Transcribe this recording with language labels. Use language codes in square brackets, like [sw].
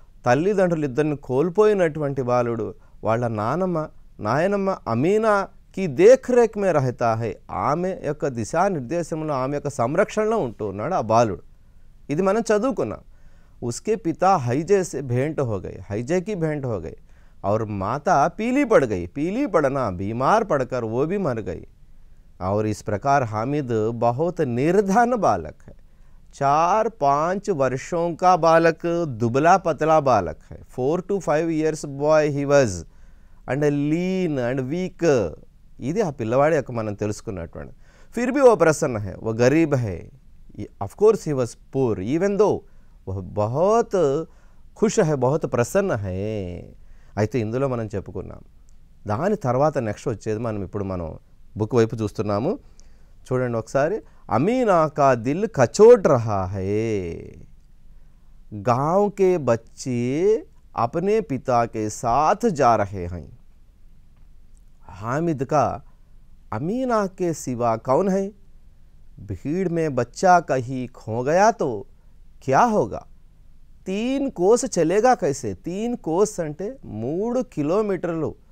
[te] తల్లిదండ్రులు ఇద్దరిని కోల్పోయినటువంటి బాలుడు వాళ్ళ నాయనమ్మ అమీనాకి [hi] దేఖ్రేఖ్ మే రహతా హై, [te] ఆమె యొక్క దిశానిర్దేశంలో ఆమె యొక్క సంరక్షణలో ఉంటూ ఉన్నాడు ఆ బాలుడు. ఇది మనం చదువుకున్నాం. [hi] उसके पिता हैजे से भेंट हो गए, हैजे की भेंट हो गई और माता पीली पड़ गई, पीली पड़ना बीमार पड़कर वो भी मर गई. और इस प्रकार हामिद बहुत निर्धन बालक है, 4-5 वर्षों का बालक, दुबला पतला बालक है. [en] 4 to 5 years boy he was and lean and weak. [te] ఇది ఆ పిల్లవాడి యొక్క మనం తెలుసుకున్నటువంటి. [hi] फिर भी वो प्रसन्न है, वो गरीब है. [en] of course he was poor even though [hi] वह बहुत खुश है, बहुत प्रसन्न है. [te] అయితే ఇందులో మనం చెప్పుకున్నాం. దాని తర్వాత నెక్స్ట్ వచ్చేది మనం బుక్ వైపు చూస్తున్నాము. చూడండి ఒకసారి. [hi] अमीना का दिल कचोट रहा है, गांव के बच्चे अपने पिता के साथ जा रहे हैं. हामिद का अमीना के सिवा कौन है? भीड़ में बच्चा कहीं खो गया तो क्या होगा? 3 कोस चलेगा कैसे? [te] 3 कोस అంటే 3 కిలోమీటర్లు.